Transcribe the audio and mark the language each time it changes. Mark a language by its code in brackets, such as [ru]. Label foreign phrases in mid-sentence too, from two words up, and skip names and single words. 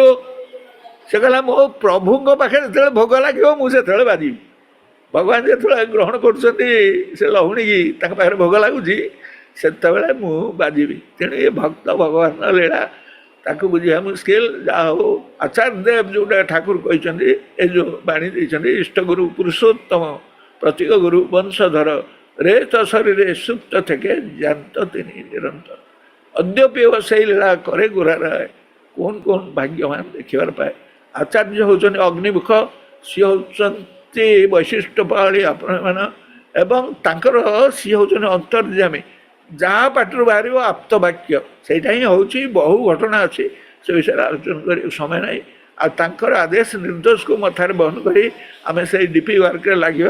[or] ସେ କହିଲା ମୋ ପ୍ରଭୁଙ୍କ ପାଖରେ ଯେତେବେଳେ ଭୋଗ ଲାଗିବ ମୁଁ ସେତେବେଳେ ବାଜିବି। ଭଗବାନ ଯେତେବେଳେ ଗ୍ରହଣ କରୁଛନ୍ତି ସେ ଲହୁଣୀକି, ତାଙ୍କ ପାଖରେ ଭୋଗ ଲାଗୁଛି, ସେତେବେଳେ ମୁଁ ବାଜିବି। ତେଣୁ ଏ ଭକ୍ତ ଭଗବାନ ଲୀଳା ତାକୁ ବୁଝିବା ମୁସ୍କିଲ। ଯାହା ହଉ ଆଚାର୍ଯ୍ୟ ଦେବ ଯେଉଁଟା ଠାକୁର କହିଛନ୍ତି, ଏ ଯେଉଁ ବାଣୀ ଦେଇଛନ୍ତି, ଇଷ୍ଟଗୁରୁ [bn] পুরুষোত্তম প্রতীক গুরু বংশধর রে চ শরীরে সুপ্ত থেকে জ্ঞান্ত তিনি নিরন্তর। অদ্যপিও সেই লীলা করে গোরা রায়, কোন কোন ভাগ্যবান দেখিবার পায়। [or] ଆଚାର୍ଯ୍ୟ ହେଉଛନ୍ତି ଅଗ୍ନିମୁଖ, ସିଏ ହେଉଛନ୍ତି ବୈଶିଷ୍ଟ୍ୟ ପାଳି ଆପଣମାନ, ଏବଂ ତାଙ୍କର ସିଏ ହେଉଛନ୍ତି ଅନ୍ତର୍ଯାମୀ। ଯାହା ପାଟିରୁ ବାହାରିବ ଆପ୍ତ ବାକ୍ୟ, ସେଇଟା ହିଁ ହେଉଛି। ବହୁ ଘଟଣା ଅଛି, ସେ ବିଷୟରେ ଆଲୋଚନା କରିବାକୁ ସମୟ ନାହିଁ। ଆଉ ତାଙ୍କର ଆଦେଶ ନିର୍ଦ୍ଦେଶକୁ ମଥାରେ ବହନ କରି ଆମେ ସେଇ ଡିପି ୱାର୍କରେ ଲାଗିବା।